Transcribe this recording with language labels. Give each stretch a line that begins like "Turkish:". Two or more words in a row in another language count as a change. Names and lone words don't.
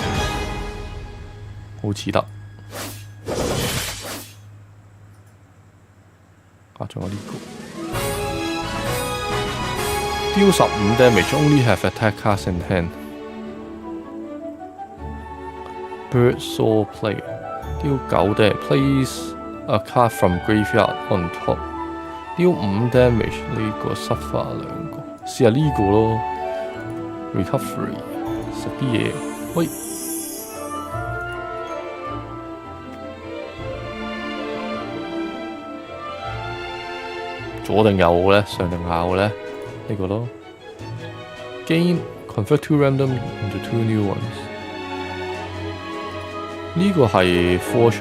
Cantonese: 好似得。啊，仲有呢個。
English: Deal 15 damage, only have attack cards in hand. Bird Saw Player. Deal 9 damage, place a card from graveyard on top.Deal 5 damage
Cantonese: 呢個失化2個，試下呢個咯。Recovery 食啲嘢，喂，左定右咧？上定下咧？呢個咯。
English: Gain convert 2 random into 2 new ones。
Cantonese: 呢個係 forge